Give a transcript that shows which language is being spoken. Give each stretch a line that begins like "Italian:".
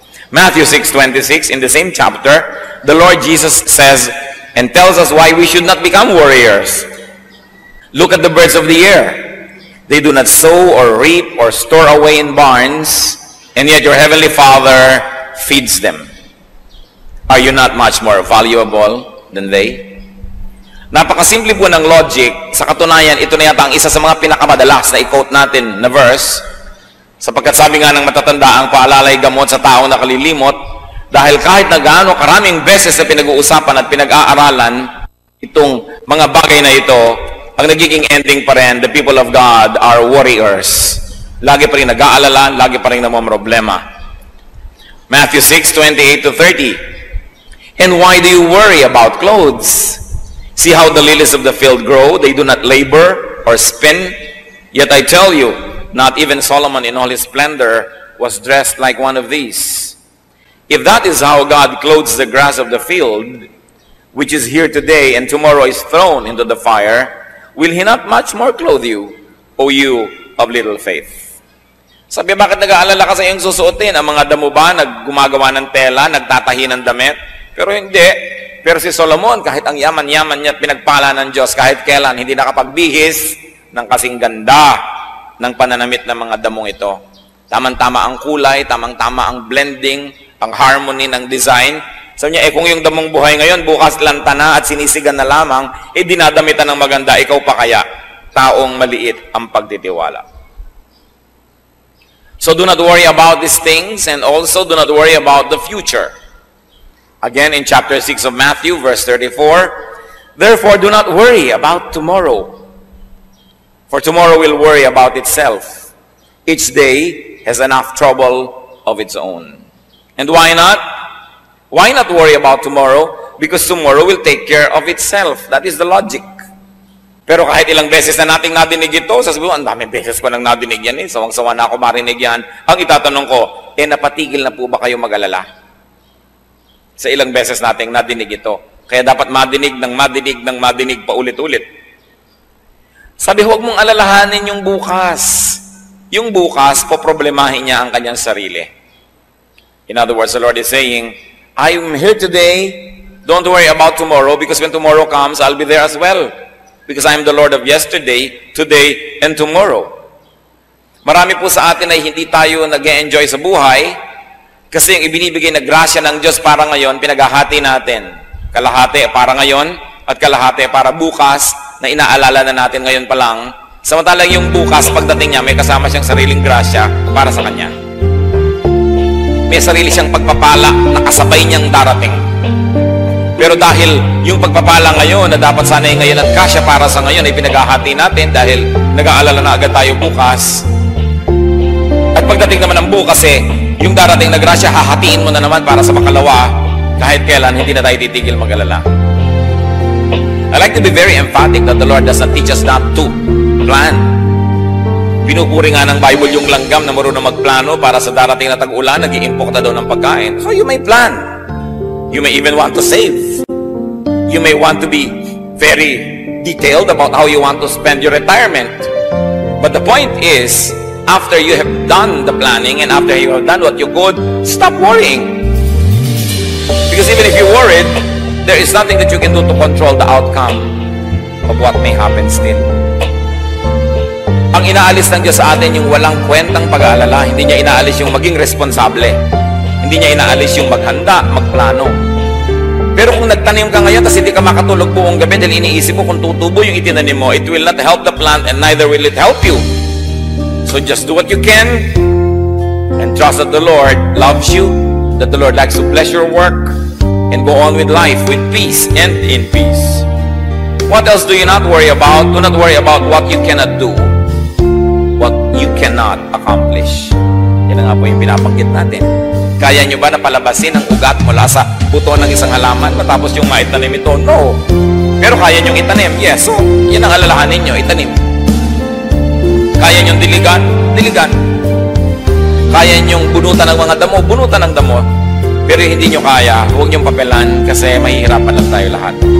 English: Matthew 6:26, in the same chapter, the Lord Jesus says and tells us why we should not become warriors. Look at the birds of the air. They do not sow or reap or store away in barns, and yet your heavenly Father feeds them. Are you not much more valuable than they?
Filipino: Napakasimple po ng logic. Sa katunayan, ito na yata ang isa sa mga pinakamadalas na i-quote natin na verse, sapagkat sabi nga ng matatanda, ang paalalay gamot sa taong nakalilimot, dahil kahit na gaano karaming beses na pinag-uusapan at pinag-aaralan itong mga bagay na ito, ang nagiging ending pa rin,
English: the people of God are warriors.
Filipino: Lagi pa rin nag-aalala, lagi pa rin namamroblema. Matthew 6:28-30.
English: And why do you worry about clothes? See how the lilies of the field grow, they do not labor or spin. Yet I tell you, not even Solomon in all his splendor was dressed like one of these. If that is how God clothes the grass of the field, which is here today and tomorrow is thrown into the fire, will He not much more clothe you, O you of little faith?
Filipino: Sabi, bakit nag-aalala ka sa iyong susuotin? Ang mga damo ba gumagawa ng tela, nagtatahi ng damit? Pero hindi. Pero si Solomon, kahit ang yaman-yaman niya at pinagpala ng Diyos, kahit kailan, hindi nakapagbihis ng kasing ganda ng pananamit ng mga damong ito. Tamang-tama ang kulay, tamang-tama ang blending, ang harmony ng design. Sabi niya, kung yung damong buhay ngayon, bukas lanta na at sinisigan na lamang, dinadamitan ng maganda, ikaw pa kaya, taong maliit ang pagtitiwala.
English: So do not worry about these things, and also do not worry about the future. Again, in chapter 6 of Matthew, verse 34, therefore do not worry about tomorrow, for tomorrow will worry about itself. Each day has enough trouble of its own. And why not? Why not worry about tomorrow? Because tomorrow will take care of itself. That is the logic.
Filipino: Pero kahit ilang beses na nating nadinig ito, sasabihin mo, ang daming beses ko nang nadinig yan sawang-sawa na ako marinig yan. Ang itatanong ko, napatigil na po ba kayo mag-alala? Sa ilang beses nating nadinig ito. Kaya dapat madinig ng madinig pa ulit-ulit. Sabi, huwag mong alalahanin yung bukas. Yung bukas, poproblemahin niya ang kanyang sarili.
English: In other words, the Lord is saying, I'm here today. Don't worry about tomorrow, because when tomorrow comes, I'll be there as well. Because I'm the Lord of yesterday, today, and tomorrow.
Filipino: Marami po sa atin ay hindi tayo nag-e-enjoy sa buhay kasi yung ibinibigay na grasya ng Diyos para ngayon, pinaghahati natin. Kalahati para ngayon at kalahati para bukas na inaalala na natin ngayon pa lang. Samantalang yung bukas, pagdating niya, may kasama siyang sariling grasya para sa kanya. May sarili siyang pagpapala na kasabay niyang darating. Pero dahil yung pagpapala ngayon na dapat sana ngayon at kasya para sa ngayon ay pinaghahati natin dahil nag-aalala na agad tayo bukas. At pagdating naman ng bukas yung darating na grasya, hahatiin mo na naman para sa makalawa kahit kailan hindi na tayo titigil mag-alala.
English: I like to be very emphatic that the Lord does not teach us not to plan.
Filipino: Pinupuri nga ng Bible yung langgam na marunong magplano para sa darating na tag-ulan, nag-i-impok na daw ng pagkain.
English: So you may plan. You may even want to save. You may want to be very detailed about how you want to spend your retirement. But the point is, after you have done the planning and after you have done what you could, stop worrying. Because even if you're worried, there is nothing that you can do to control the outcome of what may happen still.
Filipino: Ang inaalis ng Diyos sa atin yung walang kwentang pag-aalala. Hindi niya inaalis yung maging responsable. Hindi niya inaalis yung maghanda, magplano. Pero kung nagtanim ka ngayon, tapos hindi ka makatulog buong gabi dahil iniisip mo kung tutubo yung itinanim mo,
English: it will not help the plant and neither will it help you. So just do what you can and trust that the Lord loves you, that the Lord likes to bless your work, and go on with life with peace and in peace. What else do you not worry about? Do not worry about what you cannot do, what you cannot accomplish.
Filipino: Yan nga po yung pinabanggit natin. Kaya nyo ba na palabasin ang ugat mula sa buto ng isang halaman matapos yung maitanim ito? No. Pero kaya nyo itanim? Yes. So, yan ang alalahanin nyo, itanim. Kaya nyo diligan? Diligan. Kaya nyo bunutan ng mga damo? Bunutan ng damo. Pero hindi nyo kaya, huwag nyo papelan kasi mahihirapan lang tayo lahat.